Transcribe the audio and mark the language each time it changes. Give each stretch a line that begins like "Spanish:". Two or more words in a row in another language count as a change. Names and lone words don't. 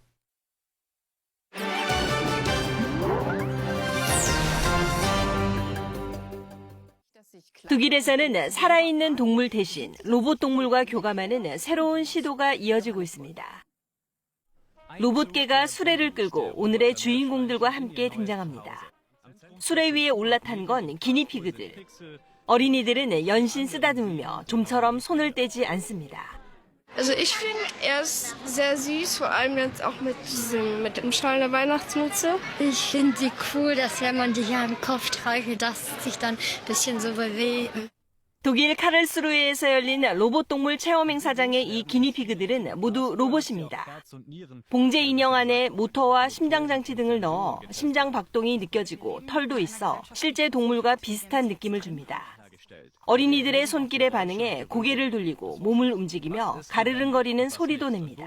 Korean: 독일에서는 살아있는 동물 대신 로봇 동물과 교감하는 새로운 시도가 이어지고 있습니다. 로봇개가 수레를 끌고 오늘의 주인공들과 함께 등장합니다. 수레 위에 올라탄 건 기니피그들. 어린이들은 연신 쓰다듬으며 좀처럼 손을 떼지 않습니다.
German: Also ich finde er ist sehr süß, vor allem jetzt auch mit dem Schal der Weihnachtsmütze. Ich finde sie cool, dass wenn man die hier am Kopf streichelt, dass es sich dann ein bisschen so bewegt.
Korean: 독일 카를스루에에서 열린 로봇 동물 체험 행사장의 이 기니피그들은 모두 로봇입니다. 봉제 인형 안에 모터와 심장 장치 등을 넣어 심장 박동이 느껴지고 털도 있어 실제 동물과 비슷한 느낌을 줍니다. 어린이들의 손길에 반응해 고개를 돌리고 몸을 움직이며 가르릉거리는 소리도 냅니다.